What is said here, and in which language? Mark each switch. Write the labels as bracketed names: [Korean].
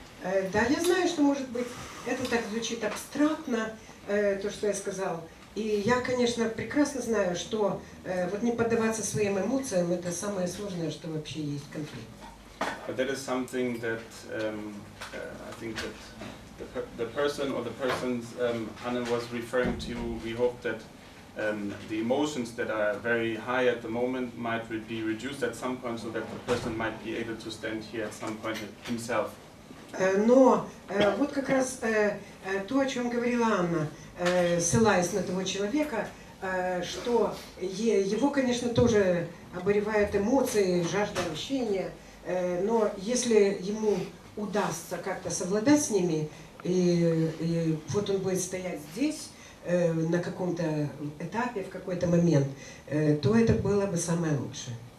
[Russian] Да, я знаю, что, может быть, это так звучит абстрактно, то, что я сказал. И я, конечно, прекрасно знаю, что вот не поддаваться своим эмоциям – это самое сложное, что вообще есть в конфликте. [English] But that is something that I think that the person or the persons Anne was referring to, we hope that the emotions that are very high at the moment might be reduced at some point so that the person might be able to stand here at some point himself. [Russian] Но вот как раз то, о чем говорила Анна, ссылаясь на того человека, что его, конечно, тоже обуревают эмоции, жажда общения, но если ему удастся как-то совладать с ними, и вот он будет стоять здесь на каком-то этапе, в какой-то момент, то это было бы самое лучшее.